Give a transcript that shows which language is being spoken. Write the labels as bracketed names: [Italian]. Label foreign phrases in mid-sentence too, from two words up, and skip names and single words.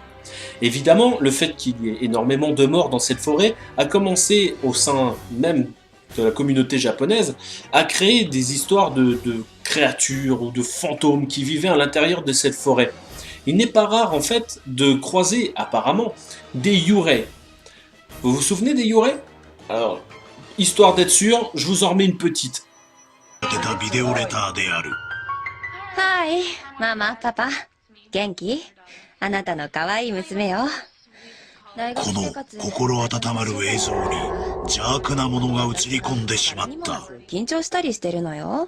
[French] Évidemment, le fait qu'il y ait énormément de morts dans cette forêt a commencé au sein même de la communauté japonaise à créer des histoires de créatures ou de fantômes qui vivaient à l'intérieur de cette forêt. Il n'est pas rare en fait de croiser apparemment des yurei. Vous vous souvenez des yurei? Alors, histoire d'être sûr, je vous en remets une petite. [Japanese] はい、ママ、パパ、元気？あなたの可愛い娘よ。この心温まる映像に邪悪なものが映り込んでしまった。緊張したりしてるのよ。